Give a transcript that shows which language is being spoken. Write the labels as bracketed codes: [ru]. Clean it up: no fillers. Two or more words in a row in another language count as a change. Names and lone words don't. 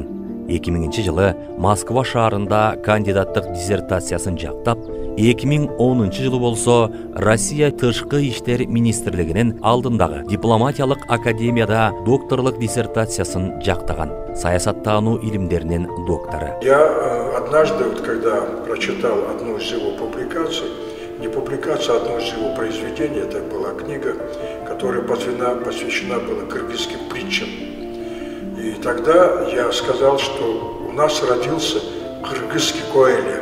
[ky] 2000 жылы Москва шаарында кандидаттык диссертациясын жактап, 2010 жылы болсо Россия Тышкы иштер министрлигинин алдындагы дипломатиялык академияда докторлук диссертациясын жактаган, саясаттануу илимдеринин доктору. [ru] Я однажды, когда прочитал одну из его публикаций, не публикация, а одно из его произведений, это была книга, которая посвящена была кыргызским притчам. И тогда я сказал, что у нас родился кыргызский Коэльо.